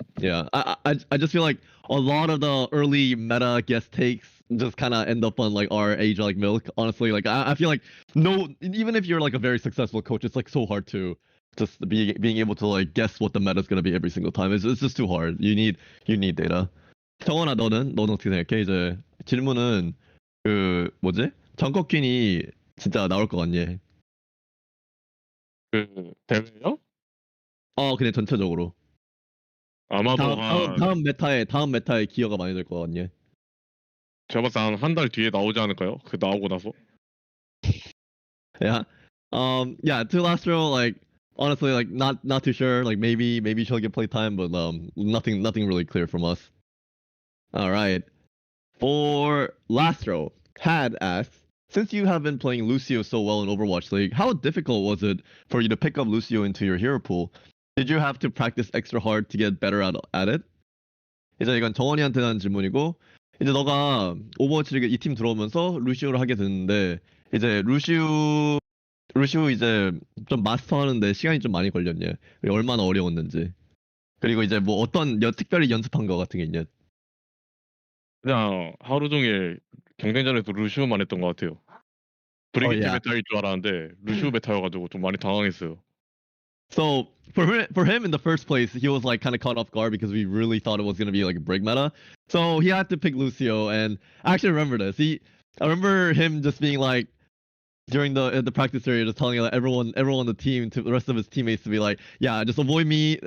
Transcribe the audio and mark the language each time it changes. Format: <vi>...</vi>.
<en>Yeah, I just feel like a lot of the early meta guest takes just kind of end up on like our age like milk. Honestly, like I feel like even if you're like a very successful coach, it's like so hard to just being able to like guess what the meta is gonna be every single time. It's just too hard. You need data.</en> <ko>정원아, 너는 어떻게 생각해? 이제 질문은 그 뭐지? 정커퀸이 진짜 나올 것 같니? 그 대회요? 그냥 전체적으로. 아마도 다음 메타에 기여가 많이 될 것 같니? 제가 봤을 때 한 달 뒤에 나오지 않을까요? 그 나오고 나서.</ko> <en>Yeah. Yeah, to Lastro, like honestly, like not too sure. Like maybe she'll get playtime, but nothing really clear from us. All right. For Lastro, Had asks, since you have been playing Lucio so well in Overwatch League, how difficult was it for you to pick up Lucio into your hero pool? Did you have to practice extra hard to get better at it?</en> <ko>이제 이건 정원이한테 하는 질문이고, 이제 너가 오버워치 리그 이 팀 들어오면서 루시오를 하게 됐는데, 이제 루시오 이제 좀 마스터하는데 시간이 좀 많이 걸렸냐? 얼마나 어려웠는지. 그리고 이제 뭐 어떤 특별히 연습한 거 같은 게 있냐? 그냥 하루 종일 경쟁전에서 루시오만 했던 것 같아요. 브리기티 메타일 줄 알았는데 루시오 메타여가지고 좀 많이 당황했어요.</ko> <en>So for him in the first place, he was like kind of caught off guard because we really thought it was gonna be like a break meta. So he had to pick Lucio, and I actually remember this. I remember him just being like during the practice area, just telling like, everyone on the team, to the rest of his teammates, to be like, yeah, just avoid me.</en>